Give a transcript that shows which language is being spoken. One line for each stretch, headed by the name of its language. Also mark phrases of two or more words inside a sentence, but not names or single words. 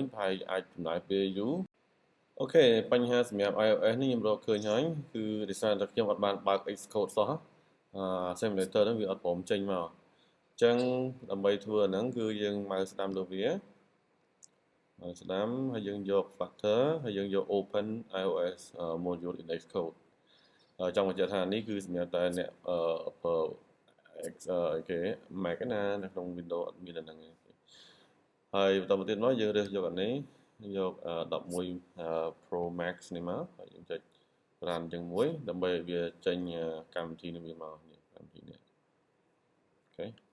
Khmer: ប្រហែលអាចចំណាយពេលយូរអូខេបញ្ហាសម្រាប់ iOS នេះខ្ញុំរកឃើញហើយគឺដោយសារតែខ្ញុំអត់បានបើក Xcode សោះsimulator ហ្នឹងវាអត់ព្រមចេញមកអញ្ចឹងដើម្បីធ្វើអាហ្នឹងគឺយើងមកស្ដាំលើវាស្ដាំហើយយើងយក Flutter ហើយយើងយក
English: Open iOS module in Xcode
Khmer: ចង់បញ្ជាក់ថានេះគឺសម្រាប់តែអ្នក គេ Mac ណានៅក្នុង Windows អត់មានអាហ្នឹងទេហើយបន្តមកទៀតមកយើងរើសយកអានេះយក11 Pro Max នេះមកហើយយើងចុច run ចឹងមួយដើម្បីឲ្យវាចេញកម្មវិធីនេះវាមកនេះកម្មវិធីនេះអូខេ